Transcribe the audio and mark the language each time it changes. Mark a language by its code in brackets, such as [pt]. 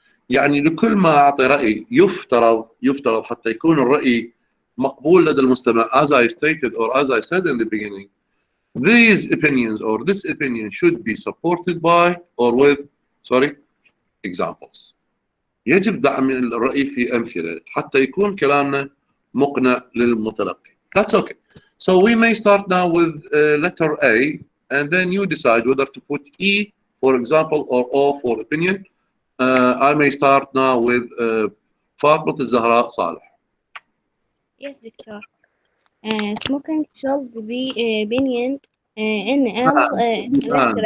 [ar] يعني لكل ما أعطي رأي يفترض حتى يكون الرأي مقبول لدى المستمع, [en] as I stated or as I said in the beginning, these opinions or this opinion should be supported by or with, examples. [ar] يجب دعم الرأي في أمثلة حتى يكون كلامنا مقنع للمتلقي. [en] That's okay. So we may start now with letter A, and then you decide whether to put E for example or O for opinion. I may start now with فاطمة الزهراء صالح. Yes, doctor. Smoking should be banned in all restaurants.